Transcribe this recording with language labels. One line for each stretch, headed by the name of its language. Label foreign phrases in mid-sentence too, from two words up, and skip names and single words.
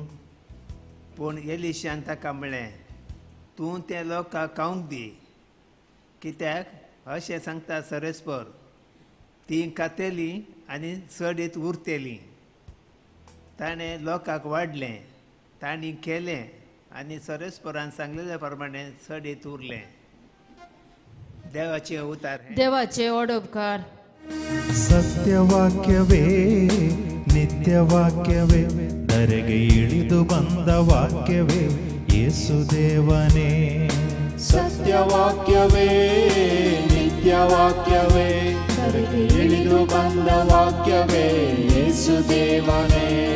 Konkani: पूण एलिशान ताका म्हणलें तूं त्या लोकांक खावंक दी कित्याक अशें सांगता सरस्पर तीं खातेलीं आनी चडीत उरतेलीं. ताणें लोकांक वाडलें तांणी केलें आनी सरस्परान सांगलेल्या प्रमाणे चडीत उरलें. देवाचे उतार. देवाचे ओडोपकार.
Kannada: ಸತ್ಯವಾಕ್ಯವೇ ನಿತ್ಯವಾಕ್ಯವೇ ಧರೆಗೆ ಇಳಿದು ಬಂದ ವಾಕ್ಯವೇ ಯೇಸುದೇವನೇ. ಸತ್ಯವಾಕ್ಯವೇ ನಿತ್ಯವಾಕ್ಯವೇ ಧರೆಗೆ ಇಳಿದು ಬಂದ ವಾಕ್ಯವೇ ಯೇಸುದೇವನೇ.